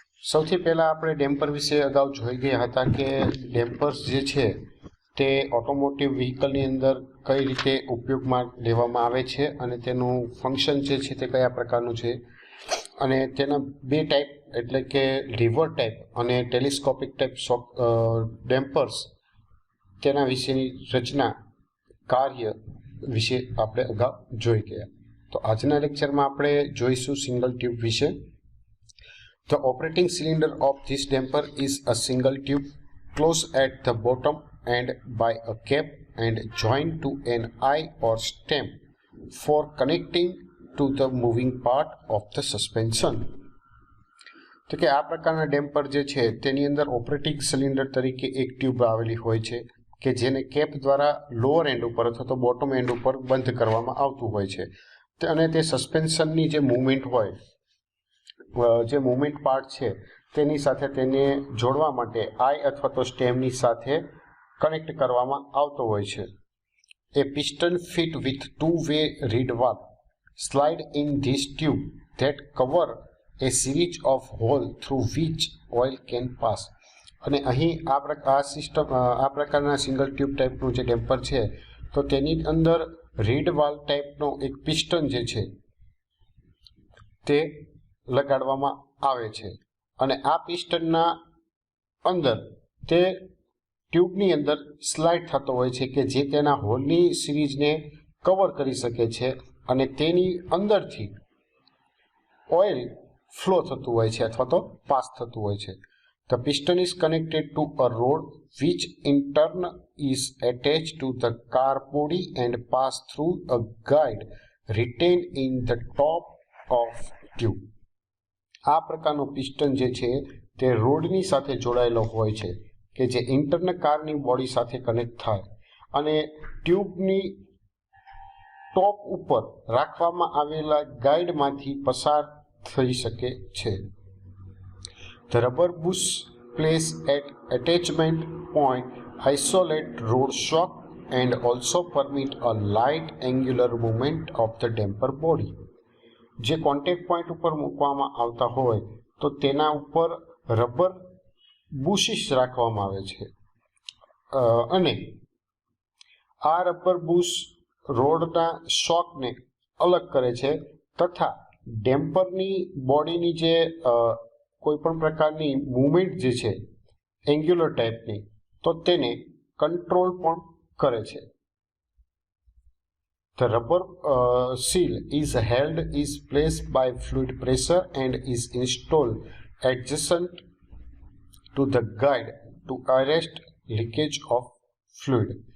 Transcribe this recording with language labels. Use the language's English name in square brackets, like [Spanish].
[Gujarati] સૌથી પહેલાં આપણે ડેમ્પર વિશે અગાઉ જોઈ ગયા હતા કે ડેમ્પર્સ જે છે તે ઓટોમોટિવ વ્હીકલની અંદર કઈ રીતે ઉપયોગમાં લેવામાં આવે છે અને તેનું ફંક્શન જે છે તે કયા પ્રકારનું છે, અને તેના બે ટાઈપ એટલે કે લીવર ટાઈપ અને ટેલિસ્કોપિક ટાઈપ ડેમ્પર્સ તેના વિશેની રચના કાર્ય વિશે આપણે અગાઉ જોઈ ગયા. તો આજના લેક્ચરમાં આપણે જોઈશું સિંગલ ટ્યુબ વિશે. [English] The operating cylinder of this damper is a single tube closed at the bottom and by a cap and joined to an eye or stem for connecting to the moving part of the suspension. [Gujarati] તો કે આ પ્રકારના damper જે છે તેની અંદર operating cylinder તરીકે એક ટ્યુબ આવેલી હોય છે કે જેને કેપ દ્વારા લોઅર એન્ડ ઉપર અથવા તો બોટમ એન્ડ ઉપર બંધ કરવામાં આવતું હોય છે, અને તે સસ્પેન્શનની જે મૂવમેન્ટ હોય, જે મૂવમેન્ટ પાર્ટ છે તેની સાથે તેને જોડવા માટે આઈ અથવા તો સ્ટેમની સાથે કનેક્ટ કરવામાં આવતો હોય છે. [English] A piston fit with two-way reed valve slide in this tube that cover a series of holes through which oil can pass. [Gujarati] અને અહીં આ પ્રકારના સિંગલ ટ્યુબ ટાઈપનું જે ડેમ્પર છે તો તેની અંદર રીડ વાલ્વ ટાઈપનો એક પિસ્ટન જે છે તે લગાડવામાં આવે છે, અને આ પિસ્ટનના અંદર તે ટ્યુબની અંદર સ્લાઇડ થતો હોય છે કે જે તેના હોલની સિરીઝને કવર કરી શકે છે, અને તેની અંદરથી ઓઇલ ફ્લો થતું હોય છે અથવા તો પાસ થતું હોય છે. [English] The piston is connected to a rod which in turn is attached to the car body and pass through a guide retained in the top of tube. [Gujarati] આ પ્રકારનો પિસ્ટન જે છે તે રોડની સાથે જોડાયેલો હોય છે કે જે ઇન્ટરનલ કારની બોડી સાથે કનેક્ટ થાય અને ટ્યુબની ટોપ ઉપર રાખવામાં આવેલા ગાઈડમાંથી પસાર થઈ શકે છે. [English] The rubber bush placed at attachment point isolate road shock and also permit a light angular movement of the damper body. [Gujarati] જે કોન્ટેક્ટ પોઈન્ટ ઉપર મૂકવામાં આવતા હોય તો તેના ઉપર રબર બુશિસ રાખવામાં આવે છે, અને આ રબર બુશ રોડના શોકને અલગ કરે છે તથા ડેમ્પરની બોડીની જે કોઈ પણ પ્રકારની મૂવમેન્ટ જે છે એન્ગ્યુલર ટાઈપની તો તેને કંટ્રોલ પણ કરે છે. [English] The rubber seal is held is placed by fluid pressure and is installed adjacent to the guide to arrest leakage of fluid.